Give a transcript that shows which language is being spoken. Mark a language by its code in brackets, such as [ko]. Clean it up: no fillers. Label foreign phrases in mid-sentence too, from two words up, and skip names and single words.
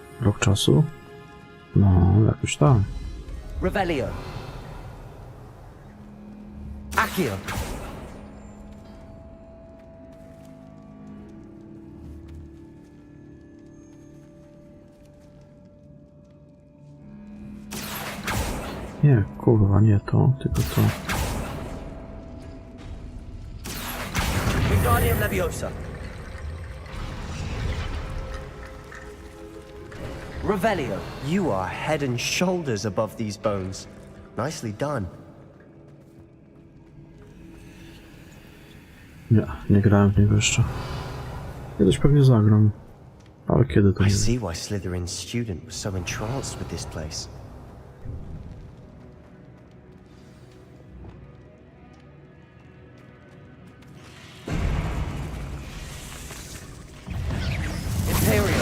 [pl] rok czasu. No, jakoś tak. Revelio. Accio. Nie, kurwa, nie to, tylko to. Wingardium Leviosa. Revelio. [en] You are head and shoulders above these bones. Nicely done. [pl] Nie grałem w niego jeszcze. Kiedyś pewnie zagram. Ale kiedy to [en] I [pl] nie wiem. [en] see why Slytherin's student was so entranced with this place. Imperio.